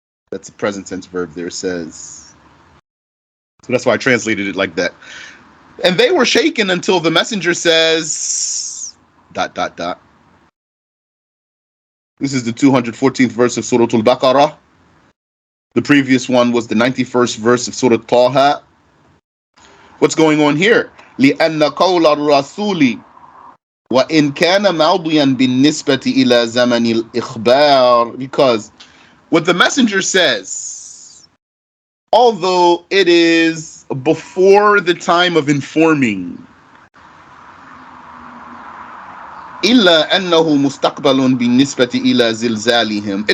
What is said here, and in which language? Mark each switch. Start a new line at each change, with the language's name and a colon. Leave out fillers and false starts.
English: That's a present tense verb there, says. So that's why I translated it like that. And they were shaken until the messenger says... ... This is the 214th verse of Surah Al-Baqarah. The previous one was the 91st verse of Surah Taha. What's going on here?
Arabic: لأن قول الرسول وإن كان ماضيا بالنسبة إلى زمن الإخبار.
English: Because what the messenger says, although it is before the time of informing,
Arabic: إلا أنه مستقبل بالنسبة إلى زلزالهم.